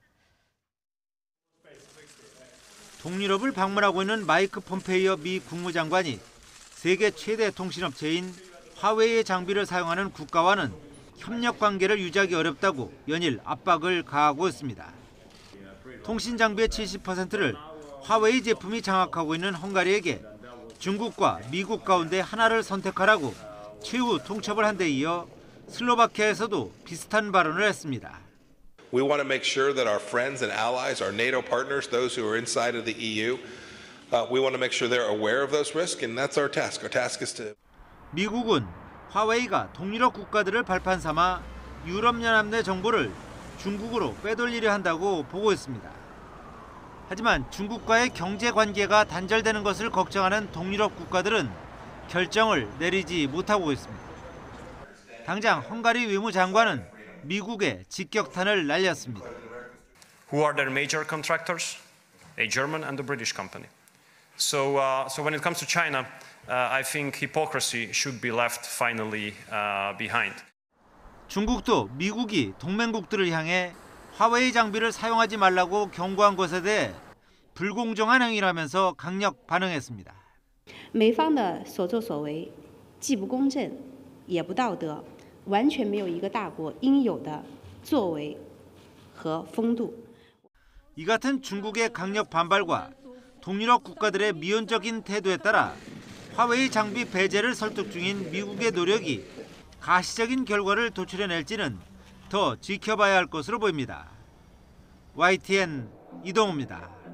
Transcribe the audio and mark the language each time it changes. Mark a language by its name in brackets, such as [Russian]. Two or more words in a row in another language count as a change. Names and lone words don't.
[Korean] 동유럽을 방문하고 있는 마이크 폼페이오 미 국무장관이 세계 최대 통신업체인 화웨이의 장비를 사용하는 국가와는 협력 관계를 유지하기 어렵다고 연일 압박을 가하고 있습니다. 통신 장비의 70%를 화웨이 제품이 장악하고 있는 헝가리에게 중국과 미국 가운데 하나를 선택하라고 최후 통첩을 한 데 이어 슬로바키아에서도 비슷한 발언을 했습니다. [English] We want to make sure that our friends and allies, our NATO partners, those who are inside of the EU, we want to make sure they're aware of those risks, and that's our task. Our task is to. [Korean] 미국은 화웨이가 동유럽 국가들을 발판 삼아 유럽연합 내 정보를 중국으로 빼돌리려 한다고 보고 있습니다. 하지만 중국과의 경제 관계가 단절되는 것을 걱정하는 동유럽 국가들은 결정을 내리지 못하고 있습니다. 당장 헝가리 외무장관은 미국에 직격탄을 날렸습니다. [English] Who are their major contractors? A German and a British company. So when it comes to China, I think hypocrisy should be left finally behind. [Korean] 중국도 미국이 동맹국들을 향해 화웨이 장비를 사용하지 말라고 경고한 것에 대해 불공정한 행위라면서 강력 반응했습니다. [Chinese] 美方的所作所为既不公正也不道德，完全没有一个大国应有的作为和风度。 [Korean] 이 같은 중국의 강력 반발과 동유럽 국가들의 미온적인 태도에 따라 화웨이 장비 배제를 설득 중인 미국의 노력이 가시적인 결과를 도출해낼지는 더 지켜봐야 할 것으로 보입니다. YTN 이동우입니다.